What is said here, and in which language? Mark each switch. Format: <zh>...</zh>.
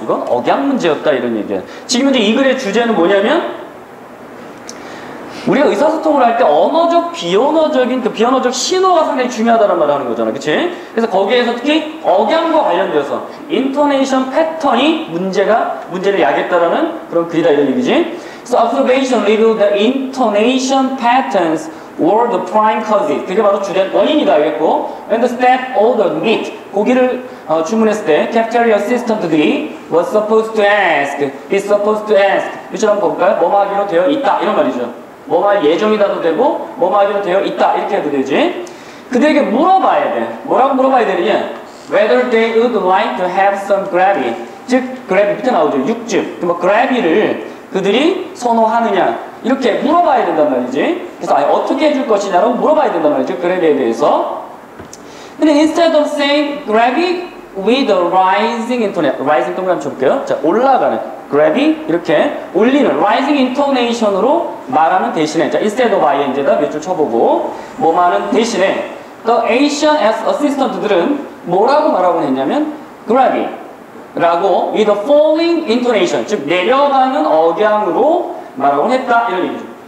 <ko>이건 억양 문제였다 이런 얘기야. 지금 이제 이 글의 주제는 뭐냐면 우리가 의사소통을 할 때 언어적, 비언어적인 그 비언어적 신호가 상당히 중요하다는 말을 하는 거잖아. 그치? 그래서 거기에서 특히 억양과 관련되어서 intonation pattern이 문제를 야기했다라는 그런 글이다 이런 얘기지.</ko> <en>So observation revealed the intonation patterns were the prime causes.</en> <ko>그게 바로 주된 원인이다 알겠고.</ko> <en>When the staff ordered meat,</en> <ko>고기를 주문했을 때</ko> <en>cafeteria assistant들이 was supposed to ask, is supposed to ask.</en> <ko>이처럼 한번 볼까요? 뭐하기로 되어 있다 이런 말이죠. 뭐할 예정이다도 되고 뭐하기로 되어 있다 이렇게 해도 되지. 그들에게 물어봐야 돼. 뭐라고 물어봐야 되느냐?</ko> <en>Whether they would like to have some gravy.</en> <ko>즉 gravy 밑에 나오죠. 육즙. 뭐 gravy를 그들이 선호하느냐 이렇게 물어봐야 된단 말이지. 그래서 어떻게 해줄 것이냐라고 물어봐야 된단 말이죠. 그래비에 대해서.</ko> <en>근데 instead of saying gravy with a rising intonation, rising</en> <ko>동그라미 쳐볼게요. 자, 올라가는 gravy 이렇게 올리는</ko> <en>rising intonation</en> <ko>으로 말하는 대신에 자,</ko> <en>instead of ing</en> <ko>에다 몇 줄 쳐보고 뭐 말하는 대신에</ko> <en>the Asian assistant</en> <ko>들은 뭐라고 말하고 했냐면 gravy 라고</ko> <en>with a falling intonation</en> <ko>즉 내려가는 억양으로 말하곤 했다 이런 얘기죠.</ko>